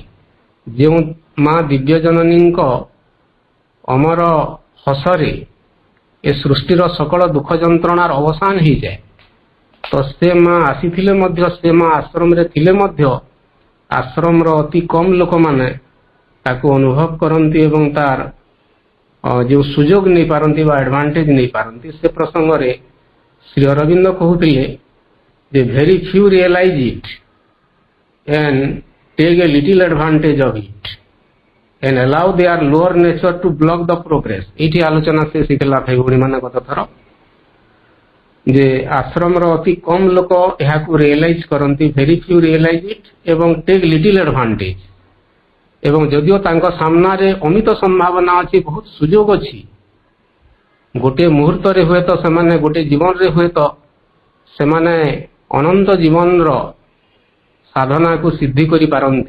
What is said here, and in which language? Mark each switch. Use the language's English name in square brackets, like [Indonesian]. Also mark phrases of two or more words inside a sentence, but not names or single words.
[Odia] ଯେଉଁ ମା ଦିବ୍ୟ ଜନନୀଙ୍କ ଅମର ହସରେ ଏ ସୃଷ୍ଟିର ସକଳ ଦୁଃଖ ଯନ୍ତ୍ରଣାର ଅବସାନ ହୋଇଯାଏ, ତ ସେ ମା ଆସିଥିଲେ ମଧ୍ୟ, ସେ ମା ଆଶ୍ରମରେ ଥିଲେ ମଧ୍ୟ ଆଶ୍ରମର ଅତି କମ୍ ଲୋକମାନେ ତାକୁ ଅନୁଭବ କରନ୍ତି ଏବଂ ତାର ଯେଉଁ ସୁଯୋଗ ନେଇପାରନ୍ତି ବା ଆଡଭାଣ୍ଟେଜ ନେଇପାରନ୍ତି। ସେ ପ୍ରସଙ୍ଗରେ ଶ୍ରୀ ଅରବିନ୍ଦ କହୁଥିଲେ ଯେ [English] very few realize it and take a little advantage of it and allow their lower nature to block the progress। [Odia] ଏଇଠି ଆଲୋଚନା ସେ ଶିଖିଲା ଭାଇ ଭଉଣୀ ମାନେ ଗତ ଥର ଯେ ଆଶ୍ରମର ଅତି କମ୍ ଲୋକ ଏହାକୁ ରିଏଲାଇଜ୍ କରନ୍ତି, [English] very few realize it [Odia] ଏବଂ [English] take little advantage. [Odia] ଏବଂ ଯଦିଓ ତାଙ୍କ ସାମ୍ନାରେ ଅମିତ ସମ୍ଭାବନା ଅଛି, ବହୁତ ସୁଯୋଗ ଅଛି, ଗୋଟିଏ ମୁହୂର୍ତ୍ତରେ ହୁଏତ ସେମାନେ, ଗୋଟିଏ ଜୀବନରେ ହୁଏତ ସେମାନେ ଅନନ୍ତ ଜୀବନର ସାଧନାକୁ ସିଦ୍ଧି କରିପାରନ୍ତି।